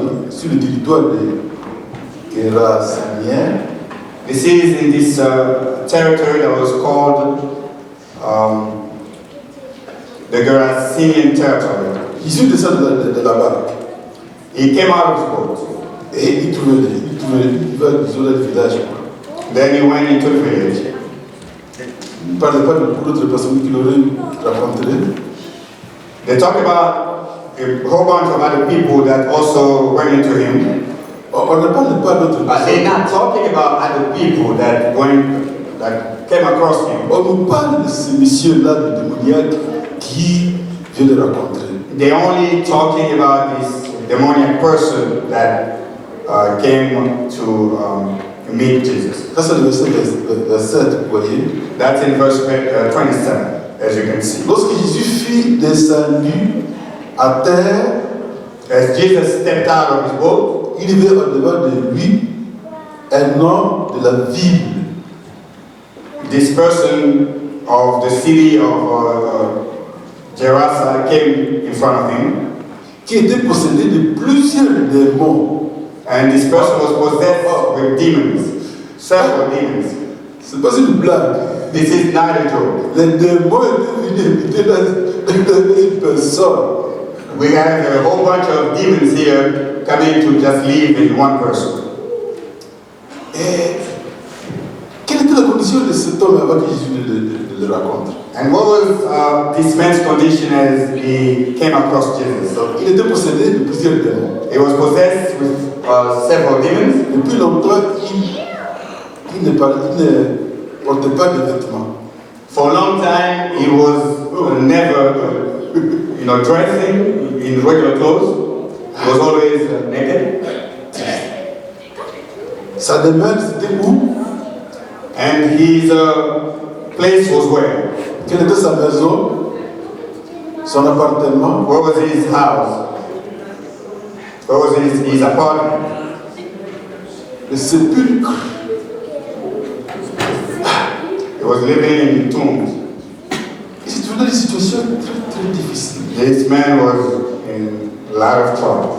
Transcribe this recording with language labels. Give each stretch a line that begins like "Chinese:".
French: sur le territoire de Gerasania.
English: This is in this territory that was called the Gerasenian territory.
French: Jésus descend de la barque.
English: He came out of his boat.
French: Et il va dans le village.
English: Then he went into the village.
French: Il ne parlait pas pour d'autres personnes qui l'auraient rencontré.
English: They talk about a whole bunch of other people that also went into him.
French: On ne parle pas d'autres
English: But they're not talking about other people that came across him.
French: On nous parle de ce monsieur-là, le démoniaque, qui vient de rencontrer.
English: They're only talking about this demoniac person that came to meet Jesus.
French: Ça, c'est le verset 7, vous voyez.
English: That's in verse 27, as you can see.
French: Lorsque Jésus fut descendu à terre,
English: as Jesus stepped out of his boat,
French: il avait au-devant de lui un homme de la ville.
English: This person of the city of Gerasa came in front of him,
French: qui était possédé de plusieurs démons.
English: And this person was possessed with demons, several demons.
French: C'est pas une blague.
English: This is not a joke.
French: Les démons étaient venus habiter dans une personne.
English: We have a whole bunch of demons here coming to just live in one person.
French: Et quelle était la condition de cet homme avant que Jésus le rencontre?
English: And what was this man's condition as he came across Jesus?
French: Il était possédé de plusieurs démons.
English: He was possessed with several demons.
French: Depuis longtemps, il ne portait pas de vêtements.
English: For a long time, he was never, dressing in regular clothes. He was always naked.
French: Sa demeure, c'était où?
English: And his place was where?
French: Quelle était sa maison? Son appartement?
English: Where was his house? Where was his apartment?
French: le sépulcre.
English: He was living in tombs.
French: Il s'est trouvé dans des situations très difficiles.
English: This man was in a lot of trouble.